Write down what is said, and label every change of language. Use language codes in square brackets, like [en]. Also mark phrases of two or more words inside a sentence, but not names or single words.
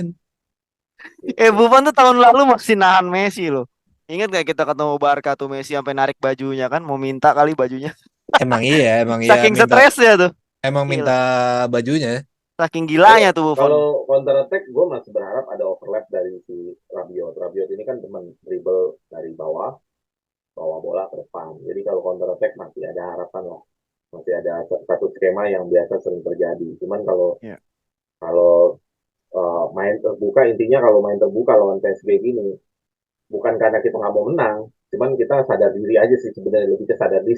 [id] Gitu. Buffon tuh tahun lalu masih nahan Messi loh. Ingat gak kita ketemu Barca tuh Messi sampai narik bajunya kan, mau minta kali bajunya. Emang iya Saking minta stresnya tuh. emang minta Gila. bajunya. Saking Kalau gilanya tuh Buffon. kalau [en] counter attack, [id] gue masih berharap ada overlap dari si Rabiot. Rabiot ini kan teman dribble dari bawah, bawa bola ke depan. Jadi kalau [en] counter attack [id] masih ada harapan lah. Masih ada satu skema yang biasa sering terjadi. Cuman kalau Iya. kalau main terbuka, intinya kalau main terbuka lawan PSG gini, bukan karena kita nggak mau menang, cuman kita sadar diri aja sih sebenarnya, lebih ke sadar diri,